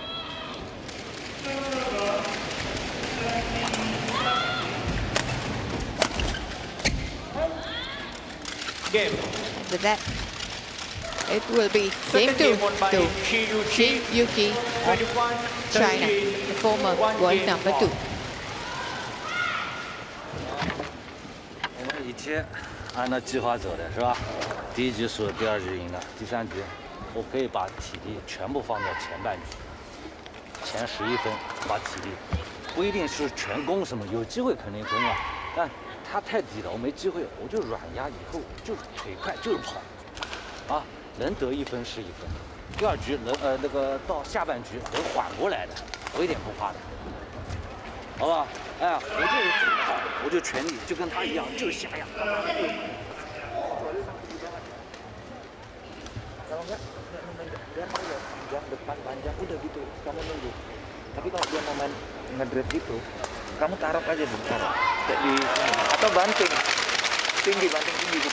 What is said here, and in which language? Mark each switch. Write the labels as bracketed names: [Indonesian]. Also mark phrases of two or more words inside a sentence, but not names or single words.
[English] Game. And with that, it will be game Second 2 game won by to Shiyuki of China, the former world number 2. [Chinese] 我们一切按照计划走的是吧？第一局输了，第二局赢了，第三局我可以把体力全部放在前半局，前11分把体力，不一定是全攻什么，有机会肯定攻啊，但他太低了，我没机会，我就软压，以后就是腿快就是跑，啊，能得1分是1分。第二局能那个到下半局能缓过来的，我一点不怕的，好不好？哎，我就全力，就跟他一样，就是瞎压。 [Indonesian] Kalau enggak dia mau ya panjang depan panjang udah gitu kamu nunggu. Tapi kalau dia mau main ngedrive gitu, kamu taruh aja dulu, taruh kayak di sini atau banting tinggi gitu.